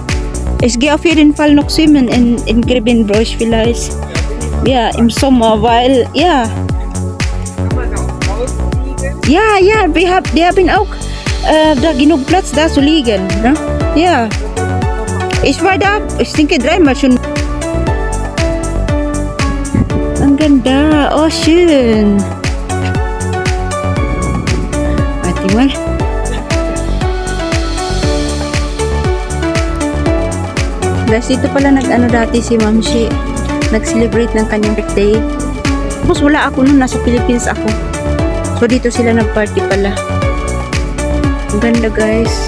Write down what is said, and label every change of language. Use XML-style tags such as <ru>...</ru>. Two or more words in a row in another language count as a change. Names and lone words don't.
<de>Ich gehe auf jeden Fall noch schwimmen in Grevenbroich vielleicht. Ja, im Sommer, weil, ja. Kann man da auch draußen liegen? Ja, ja, die haben auch da genug Platz da zu liegen. Ne? Ja. Ich war da, ich denke 3-mal schon.</de> <tl>Ang ganda.</tl> <de>Oh, schön. Warte mal.</de> <tl>Guys, dito pala nag-ano dati si Ma'am Shi. Nag-celebrate ng kanyang birthday. Tapos wala ako nun, nasa Philippines ako. So dito sila nag-party pala. Ang ganda guys.</tl>